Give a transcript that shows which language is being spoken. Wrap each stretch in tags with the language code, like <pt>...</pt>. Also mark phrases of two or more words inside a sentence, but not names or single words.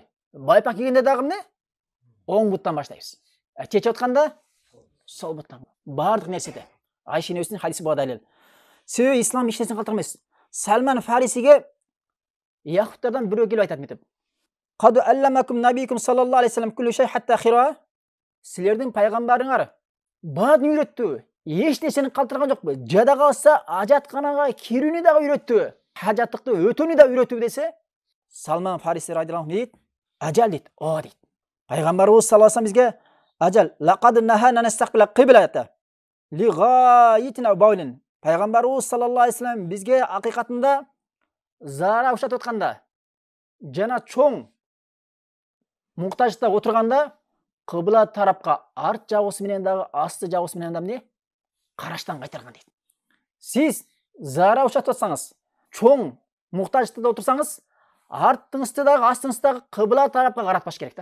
<ky>Байпак кийгенде дагы эмне? Оң буттан баштайбыз. Чечип атканда сол буттан. Бардык нерседе. Айша энебиздин хадиси буга далил. Себеби ислам эч нерсени калтырмак эмес. Салман Фарисиге яхуттардан бирөө келип айтат мынтип.</ky> <ar>قد علمكم نبيكم صلى الله عليه وسلم كل شيء حتى الخراءة.</ar> <ky>Силердин пайгамбарыңар баарын үйрөттү. Эч нерсени калтырган жокпу? Жада калса ажатканага кирүүнү дагы үйрөттү. Хажаттыкты өтүүнү да үйрөттү десе, Салман Фариси</ky> <ar>رضي الله عنه</ar> <ky>дейт, ажал дейт, дейт.</ky> <ar>Пайгамбарыбыз صلى الله عليه وسلم бизге أجل لقد نهانا نستقبل القبلة لغائط بول.</ar> <ky>Пайгамбарыбыз</ky> <ar>صلى الله عليه وسلم</ar> <ky>бизге акыйкатында зара ушатып атканда, жана чоң муктажда отурганда кыбла тарапка арт жагысы менен дагы, асты жагысы менен дагы эмне? Караштан кайтарган дейт. Сиз зара ушатып атсаңыз, чоң муктажда отурсаңыз, артыңызды дагы, астыңызды дагы кыбла тарапка каратпаш керек да.</ky>